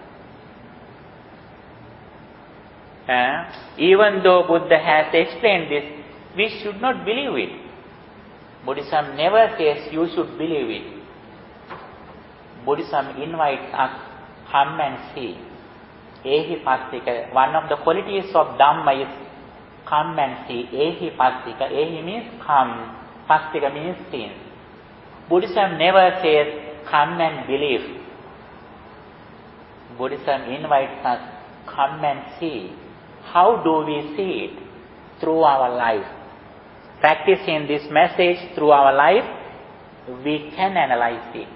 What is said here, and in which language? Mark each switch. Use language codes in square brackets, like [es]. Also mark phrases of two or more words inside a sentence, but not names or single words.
[en] Even though Buddha has explained this, we should not believe it. Buddhism never says you should believe it. Buddhism invites us, come and see. [pi] Ehi passika. [en] One of the qualities of Dhamma is come and see. [pi] Ehi passika. [en] Ehi means come. Passika means seen. Buddhism never says come and believe. Buddhism invites us, come and see. How do we see it? Through our life. Practicing this message through our life, we can analyze it.